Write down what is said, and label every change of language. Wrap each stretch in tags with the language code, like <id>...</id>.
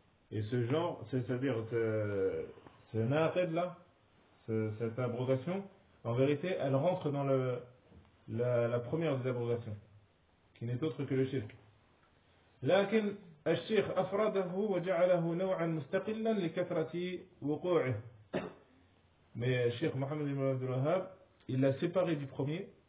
<fr>et ce genre c'est-à-dire ce naqid là cette abrogation en vérité elle rentre dans la première des abrogations qui n'est autre que le shirk.</fr> <ar>لكن الشيخ أفرده وجعله نوعا مستقلا لكثرة وقوعه</ar> <fr>Mais Cheikh Mohamed Ibn Abdul Wahhab, il l'a séparé du premier.</fr>